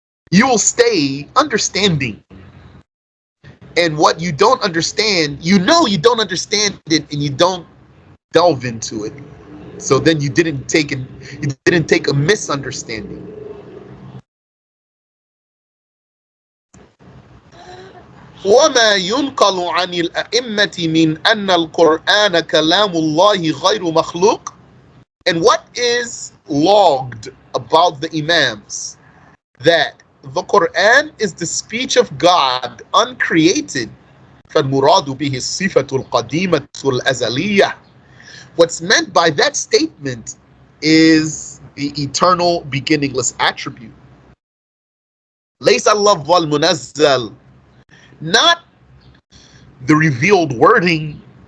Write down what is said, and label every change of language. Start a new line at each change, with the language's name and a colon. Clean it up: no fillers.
English: You will stay understanding. And what you don't understand, you know you don't understand it, and you don't delve into it. So then you didn't take a misunderstanding.
Arabic: وما ينقل عن الأئمة من أن القرآن كلام الله غير مخلوق.
English: And what is logged about the Imams, that the Qur'an is the speech of God, uncreated.
Arabic: فالمراد به الصفة القديمة الأزلية.
English: What's meant by that statement is the eternal, beginningless attribute.
Arabic: ليس اللفظ المنزل,
English: not the revealed wording.